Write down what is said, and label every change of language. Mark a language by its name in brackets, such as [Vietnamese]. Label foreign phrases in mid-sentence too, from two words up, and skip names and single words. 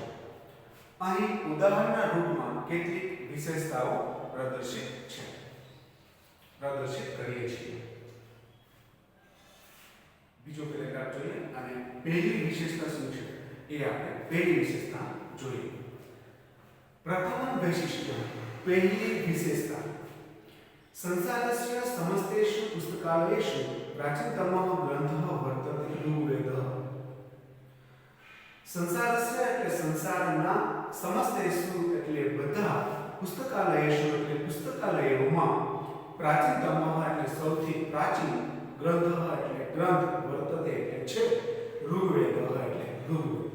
[Gujarati] અહીં ઉદાહરણના રૂપમાં કેટલીક વિશેષતાઓ પ્રદર્શિત કરીએ છીએ. બીજો પેરેગ્રાફ જોઈએ અને પહેલી વિશેષતા શું છે એ આપણે પહેલી વિશેષતા જોઈએ. પ્રથમ વૈશિષ્ટ્ય, પહેલી વિશેષતા, [Sanskrit] સંસારस्य समस्तेषु पुस्तकालयेषु प्राचीनतमः ग्रंथः वर्तते ऋग्वेदः. [Gujarati] સંસારस्य એટલે સંસારના, સમસ્તેષુ એટલે બધા, પુસ્તકાલયેષુ એટલે પુસ્તકાલયોમાં, પ્રાચીનતમઃ એટલે સૌથી પ્રાચીન, ગ્રંથઃ એટલે ગ્રંથ, વર્તતે એટલે છે, ઋગ્વેદઃ એટલે ઋગ્વેદ.